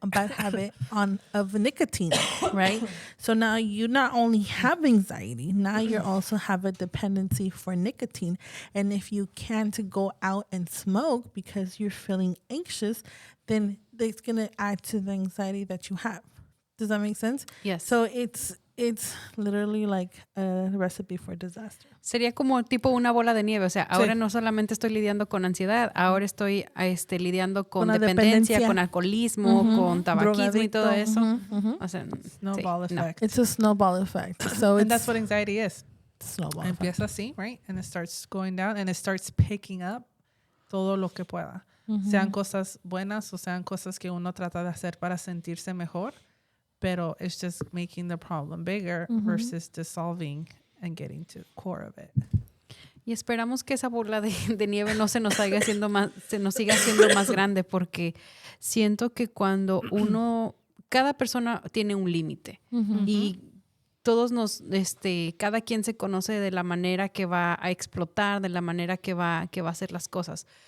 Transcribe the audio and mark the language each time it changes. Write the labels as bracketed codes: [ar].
[en] A bad habit of nicotine, right? So now you not only have anxiety, now you also have a dependency for nicotine. And if you can't go out and smoke because you're feeling anxious, then it's going to add to the anxiety that you have. Does that make sense? Yes. So it's literally like a recipe for disaster. [es] Sería como tipo una bola de nieve. O sea, ahora no solamente estoy lidiando con ansiedad, ahora estoy lidiando con dependencia, con alcoholismo, con tabaquismo y todo eso. O sea, [en] Snowball effect. It's a snowball effect. So and that's what anxiety is. Snowball [es] Empieza [en] effect. [es] así, [en] right? And it starts going down and it starts picking up [es] todo lo que pueda. Sean cosas buenas o sean cosas que uno trata de hacer para sentirse mejor. Pero [en] it's just making the problem bigger versus dissolving and getting to the core of it. [es] Y esperamos que esa bola de nieve no se nos siga haciendo más grande, porque siento que cuando cada persona tiene un límite y todos cada quien se conoce de la manera que va a explotar, de la manera que va a hacer las cosas.